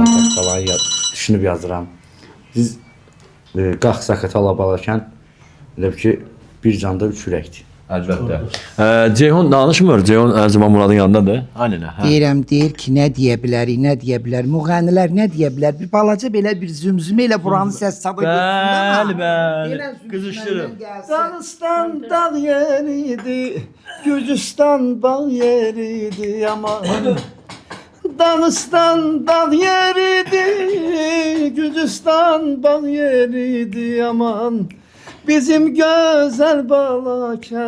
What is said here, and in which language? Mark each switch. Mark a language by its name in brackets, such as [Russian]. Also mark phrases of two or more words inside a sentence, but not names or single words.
[Azerbaijani] Zaqatalanı düşünüb yazıram. Biz Qax Zaqatala Balakən elə ki bir canda üç ürəkdir. Əlbəttə. Ceyhun danışmır. Ceyhun hər zaman Muradın yanındadır. Aynen. Deyirəm, deyir ki, nə deyə bilərik, nə deyə bilər, müğənnilər nə deyə bilər, bir balaca belə bir zümzümə ilə buranın səs sada Bəli, bəli. Qızışdırın. Dağıstan dağ yeriydi, Gürcistan bağ yeriydi aman. Dağıstan dağ yeriydi, Gürcistan bağ yeriydi aman. Bizim güzel Balakən